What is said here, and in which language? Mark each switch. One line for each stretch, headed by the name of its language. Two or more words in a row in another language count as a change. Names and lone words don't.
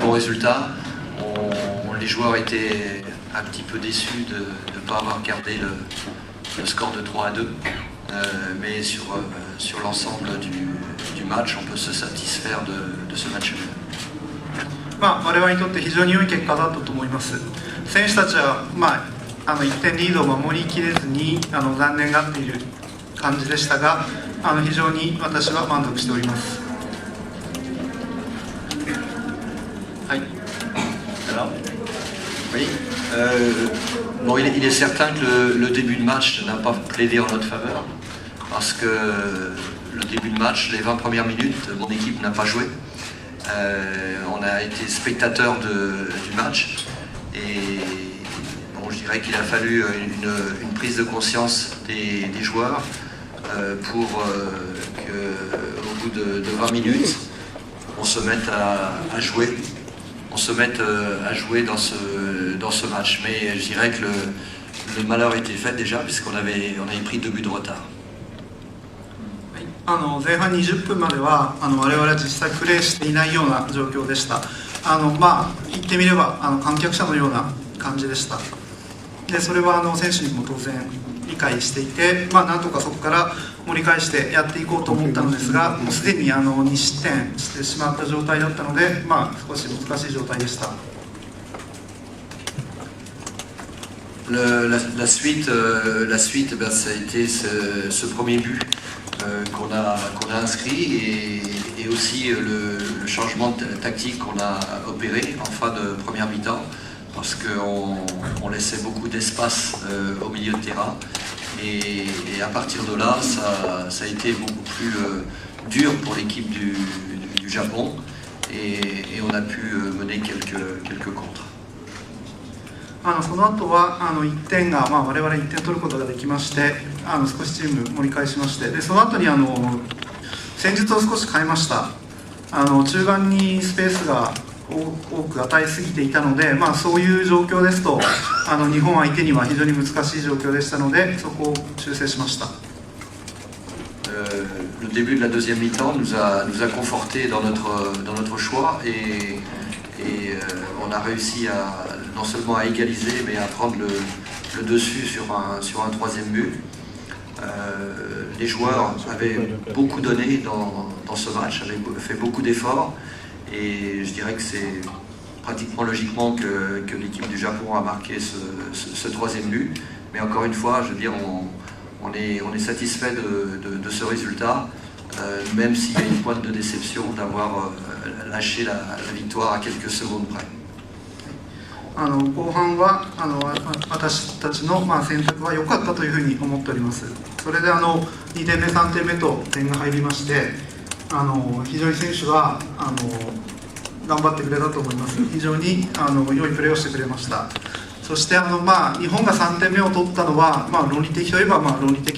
French: résultat. Les joueurs étaient un petit peu déçus de ne pas avoir gardé le score de 3-2. Mais sur l'ensemble du match, on peut se satisfaire de ce match.
Japanese: 我々にとって非常に良い結果だったと思います。選手たちは、1点リードを守りきれずに残念がっている感じでしたが、非常に私は満足しております。
French: はい。Alors, oui. Bon, il est certain que le début de match n'a pas plaidé en notre faveur, parce que le début de match, les 20 premières minutes, mon équipe n'a pas joué. On a été spectateur du match et bon, je dirais qu'il a fallu une prise de conscience des joueurs pour qu'au bout de 20 minutes, on se mette à jouer. On se mette à jouer dans ce match. Mais je dirais que le malheur était fait déjà puisqu'on avait pris 2 buts de retard.
Japanese: 前半20分までは我々は実際プレーしていないような状況でした。言ってみれば観客者のような感じでした。でそれは選手にも当然理解していて、なんとかそこから盛り返してやっていこうと思ったのですが、もうすでに2失点してしまった状態だったので、少し難しい状態でした。
French: La suite, ça a été ce premier but qu'on a inscrit et aussi le changement tactique qu'on a opéré en fin de première mi-temps, parce qu'on laissait beaucoup d'espace au milieu de terrain et à partir de là ça a été beaucoup plus dur pour l'équipe du Japon et on a pu mener quelques contres.
Japanese: その後は1点が、我々1点取ることができまして、少しチーム盛り返しまして、でその後に戦術を少し変えました。中盤にスペースが多く与えすぎていたので、そういう状況ですと日本相手には非常に難しい状況でしたので、そこを修正しました。
French: Le début de la deuxième mi-temps nous a confortés dans notre choix et on a réussi non seulement à égaliser mais à prendre le dessus sur un troisième but. Les joueurs avaient beaucoup donné dans ce match, avaient fait beaucoup d'efforts et je dirais que c'est pratiquement logiquement que l'équipe du Japon a marqué ce troisième but. Mais encore une fois, je veux dire, on est satisfait de ce résultat, même s'il y a une pointe de déception d'avoir lâché la victoire à quelques secondes près.
Japanese: 後半は私たちの選択は良かったというふうに思っております。それで2点目3点目と点が入りまして、非常に選手は頑張ってくれたと思います。非常に良いプレーをしてくれました。そして日本が3点目を取ったのは論理的といえば論理的